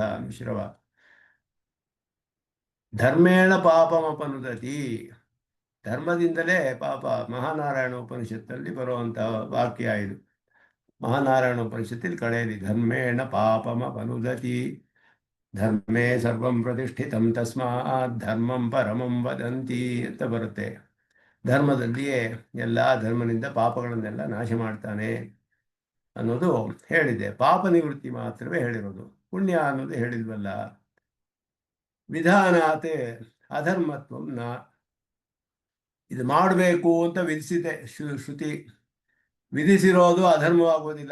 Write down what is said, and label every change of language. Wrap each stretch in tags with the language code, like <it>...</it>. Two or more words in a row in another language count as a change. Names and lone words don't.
<sa>ಅನುಶ್ರವ ಧರ್ಮೇಣ ಪಾಪಮಪನುದತಿ,</sa> <kn>ಧರ್ಮದಿಂದಲೇ ಪಾಪ. ಮಹಾನಾರಾಯಣ ಉಪನಿಷತ್ತಲ್ಲಿ ಬರುವಂತಹ ವಾಕ್ಯ ಇದು. ಮಹಾನಾರಾಯಣ ಉಪನಿಷತ್ತಲ್ಲಿ ಕಳೆಯಲಿ</kn> <sa>ಧರ್ಮೇಣ ಪಾಪಮಪನುದತಿ ಧರ್ಮೇ ಸರ್ವಂ ಪ್ರತಿಷ್ಠಿತಂ ತಸ್ಮಾತ್ ಧರ್ಮಂ ಪರಮಂ ವದಂತಿ</sa> <kn>ಅಂತ ಬರುತ್ತೆ. ಧರ್ಮದಲ್ಲಿಯೇ ಎಲ್ಲ ಧರ್ಮನಿಂದ ಪಾಪಗಳನ್ನೆಲ್ಲ ನಾಶ ಮಾಡ್ತಾನೆ ಅನ್ನೋದು ಹೇಳಿದೆ. ಪಾಪ ನಿವೃತ್ತಿ ಮಾತ್ರವೇ ಹೇಳಿರೋದು, ಪುಣ್ಯ ಅನ್ನೋದು ಹೇಳಿಲ್ವಲ್ಲ.</kn> <sa>ವಿಧಾನಾತೆ ಅಧರ್ಮತ್ವಂ ನ.</sa> <kn>ಇದು ಮಾಡಬೇಕು ಅಂತ ವಿಧಿಸಿದೆ ಶ್ರುತಿ, ವಿಧಿಸಿರೋದು ಅಧರ್ಮವಾಗೋದಿಲ್ಲ.</kn>